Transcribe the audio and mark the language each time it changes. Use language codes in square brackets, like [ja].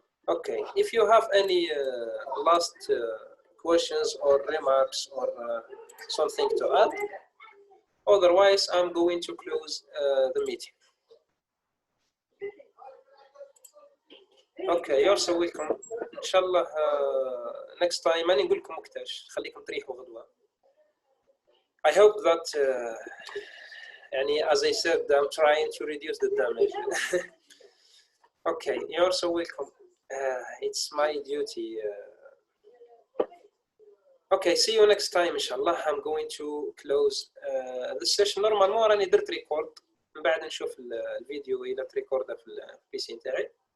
[en] Okay, if you have any last questions or remarks or something to add, otherwise I'm going to close the meeting. Okay, you're so welcome. [ar] ان شاء الله [en] next time [ar] ماني نقول لكم وقتاش خليكم تريحوا غدوه. [en] I hope that يعني as I said I'm trying to reduce the damage. Okay, you're so welcome. It's my duty. Okay, see you next time [ar] إن شاء الله. [en] I'm going to close this session. [ar] Normalement راني درت ريكورد من بعد نشوف الفيديو إذا تريكورده في البي سي نتاعي.